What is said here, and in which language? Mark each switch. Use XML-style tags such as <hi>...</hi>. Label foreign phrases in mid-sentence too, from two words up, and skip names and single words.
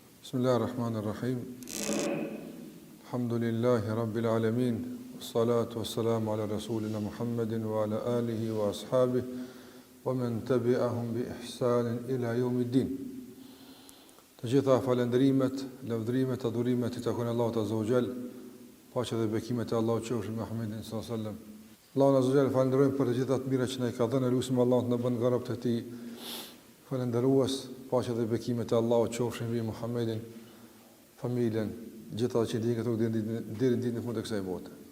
<ar>بسم الله الرحمن الرحيم. الحمد لله رب العالمين. والصلاة والسلام على رسولنا محمد وعلى آله وأصحابه ومن تبعهم بإحسان إلى يوم الدين.</ar> <sq>Të gjitha falënderimet, lavdrimet, adhurimet i takojnë Allahut</sq> <ar>عز وجل.</ar> <sq>Paqja dhe bekimet e Allahut qofshin me Muhammedin</sq> <ar>صلى الله عليه وسلم.</ar> <sq>Allahun</sq> <ar>عز وجل</ar> <sq>falenderojmë për të gjitha të mira që na i ka dhënë, lutim Allahun të na bën nga robët e tij falënderues. Paqja dhe bekimet e Allahut qofshin mbi Muhammedin, familjen, gjithë ata që ndjekin këto deri në ditën e fundit të kësaj bote.</sq>